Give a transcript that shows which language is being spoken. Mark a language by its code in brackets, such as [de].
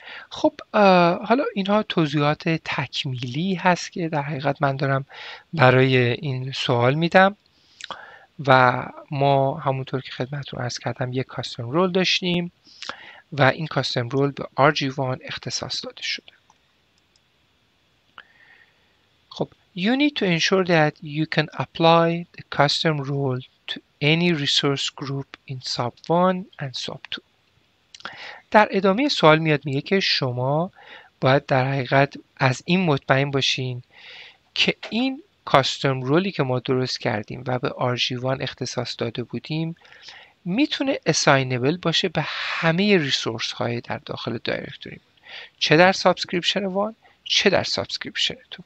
[fa] خب حالا اینها توضیحات تکمیلی هست که در حقیقت من دارم برای این سوال میدم و ما همونطور که خدمتتون عرض کردم یک کاستم رول داشتیم و این کاستم رول به RG1 اختصاص داده شده. [en] خب you need to ensure that you can apply the custom role to any resource group in sub1 and sub2. [fa] در ادامه سوال میاد میگه که شما باید در حقیقت از این مطمئن باشین که این کاستم رولی که ما درست کردیم و به RG1 اختصاص داده بودیم میتونه اساینبل باشه به همه ریسورس های در داخل دایرکتوری، چه در سابسکریپشن 1 چه در سابسکریپشن 2.